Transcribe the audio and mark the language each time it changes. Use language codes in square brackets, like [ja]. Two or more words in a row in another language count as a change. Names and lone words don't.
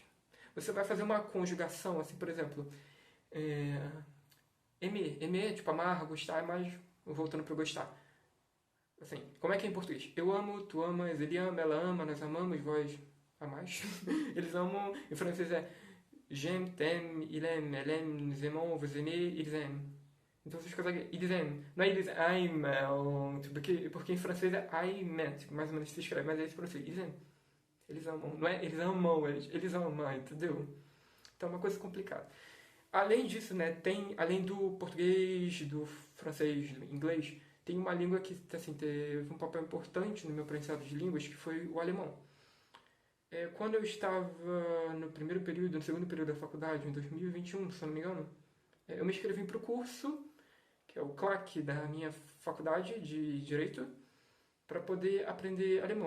[pt] Você vai fazer uma conjugação, assim, por exemplo, aimer, tipo amar, gostar, mas voltando para gostar. Assim, como é que é em português? Eu amo, tu amas, ele ama, ela ama, nós amamos, vós amais. Eles amam. Em francês é [fr] j'aime, t'aime, il aime, elle aime, nous aimons, vous aimez, ils aiment. [pt] Então vocês conseguem. [fr] Ils aiment. [pt] Não é eles aiment, porque em francês é aiment, tipo, mais ou menos se escreve, mas é esse pronuncia. [fr] Ils aiment. [pt] Eles amam. Não é eles amam, eles amam, entendeu? Então é uma coisa complicada. Além disso, né, além do português, do francês, do inglês, tem uma língua que assim, teve um papel importante no meu aprendizado de línguas, que foi o alemão. Quando eu estava no segundo período da faculdade, em 2021, se não me engano, eu me inscrevi para o curso que é o CLAC da minha faculdade de Direito, para poder aprender alemão.